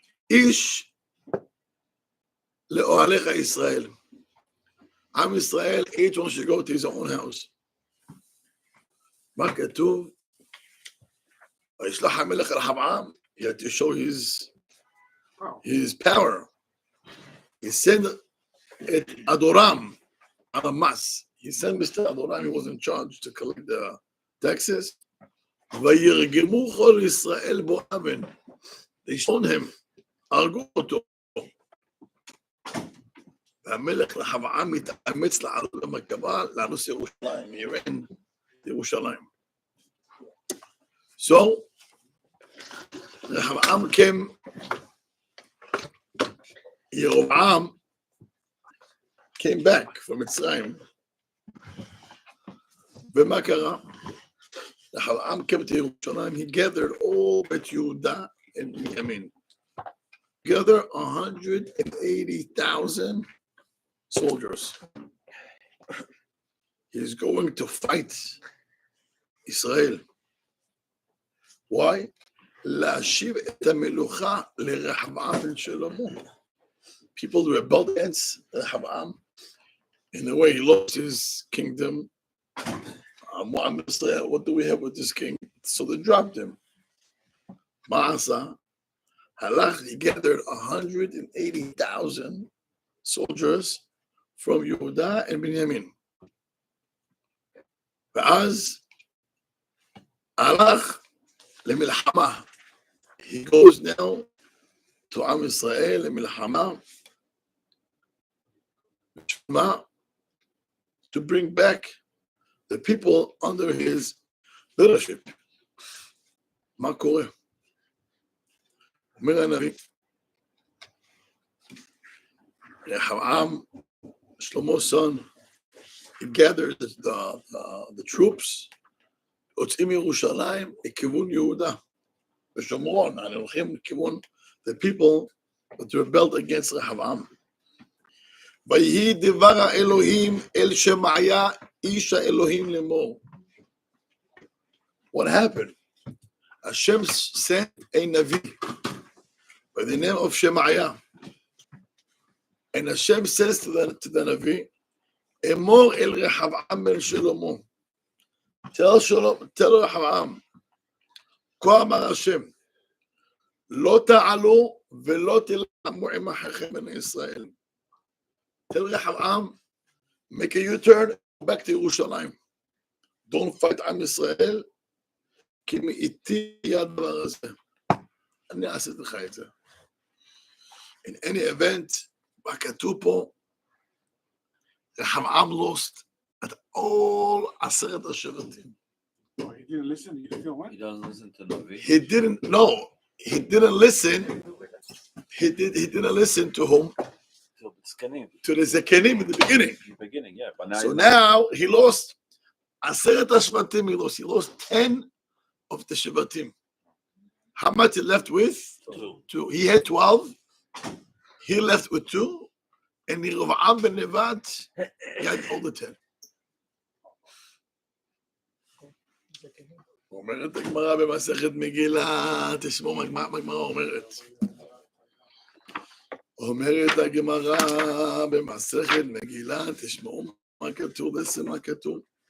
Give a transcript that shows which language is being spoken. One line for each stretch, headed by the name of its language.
Hebrew: איש לאוהליך ישראל. עם ישראל,
English: each one should go to his own house.
Hebrew: מה כתוב? וישלח המלך אל רחבעם,
English: he had to show his power. He sent
Hebrew: את אדורם על המס.
English: He sent Mr. Adoram, he was in charge to collect the taxes.
Hebrew: וירגמו כל ישראל בו אבן.
English: They stoned him.
Hebrew: הרגו אותו. והמלך רחבעם מתאמץ לעלות למרכבה, לאנוס ירושלים.
English: He ran to ירושלים. So, רחבעם Yeroboam came back from Mitzrayim.
Hebrew: ומה קרה?
English: רחבעם came to ירושלים, he gathered all Bet Yehuda and Benjamin. Gathered 180,000 soldiers. He's going to fight Israel. Why?
Hebrew: להשיב את המלוכה לרחבעם בן שלמה.
English: People rebelled against Rehoboam. In a way, he lost his kingdom. What do we have with this king? So they dropped him. Maasa, Halach, he gathered 180,000 soldiers from Yehuda and Benjamin.
Hebrew: ואז הלך למלחמה.
English: He goes now to Am Israel
Hebrew: למלחמה.
English: To bring back the people under his leadership.
Hebrew: מה קורה? אומר הנביא, רחבעם, Shlomo's son, he gathers the troops, יוצאים מירושלים לכיוון יהודה ושומרון, אנחנו הולכים לכיוון
English: the people that rebelled against
Hebrew: רחבעם. ויהי דבר האלוהים אל שמעיה איש האלוהים לאמור.
English: What happened? Hashem sent a Navi by the name of Shemaiah. And Hashem says to the Navi, Emor el Rehavam ben Shlomo. Tell Rehavam,
Hebrew: כה אמר Hashem, לא תעלו ולא תלחמו עם אחיכם בני ישראל.
English: Tell Rehavam, make a U-turn, back to Yerushalayim. Don't fight
Hebrew: עם ישראל, כי מאיתי הדבר הזה. אני אעשיתי לך את זה.
English: In any event,
Hebrew: מה כתוב פה,
English: רחבעם lost at all 10 השבטים. No, he didn't listen. You feel what? He doesn't listen to Navi. He didn't listen. He didn't listen to whom? To the Zekenim in the beginning. In the beginning, yeah. But now So now he lost 10 השבטים. He lost 10 of the Shevatim. How much he left with? 2. He had 12. He left with 2. And Yerovam ben Nevat, he had all the 10.
Hebrew: אומרת הגמרא במסכת מגילה, תשמעו מה הגמרא אומרת. אומרת הגמרא במסכת מגילה, תשמעו מה כתוב, לסם מה כתוב.